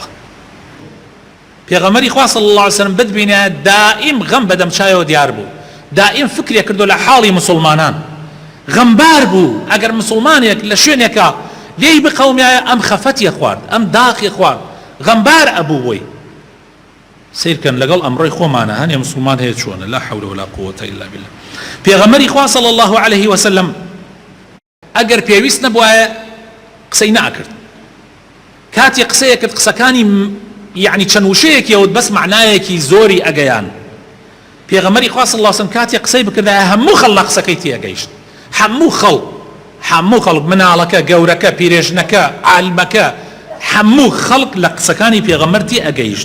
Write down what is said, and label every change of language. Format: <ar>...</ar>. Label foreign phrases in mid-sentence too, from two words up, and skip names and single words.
<ckb>پێغەمبەری خوا</ckb> <ar>صلی الله عليه وسلم</ar> <ckb>بتبینە دائیم غەم بەدەم چایەوە دیار بوو، دائیم فکرێ کردو لە حاڵی مسلمانان، غەمبار بوو ئەگەر مسلمانێک لە شوێنێکە لێی بقەومیایە ئەم خەفەتیە خوارد ئەم داخی خوارد غەمبار ئەبوو بۆی. سیرکەن لەگەڵ ئەمڕۆی خۆمانە هەنێ مسلمان هەیە چۆنە</ckb> <ar>لا حول ولا قوة إلا بالله.</ar> <ckb>پێغەمبەری خوا</ckb> <ar>صلی الله عليه وسلم</ar> <ckb>ئەگەر پێویست نەبوایە قسەی ناکرد، کاتی قسەیە کرد قسەکانی يعني چەند وشەیەکیەوت بەس معنایەکی زۆری ئەگەیان. پێغەمبەری خوا</ckb> <ar>صلی الله عليه وسلم</ar> <ckb>کاتی قسەی بکردایە هەموو خەڵ لە قسەکەی تێگەیشت، هەموو خەڵک مناڵەکە گەورەکە پیرێژنەکە عالمەکە هەموو خەڵک لە قسەکانی پێغەمبەر تێ ئەگەیشت.</ckb>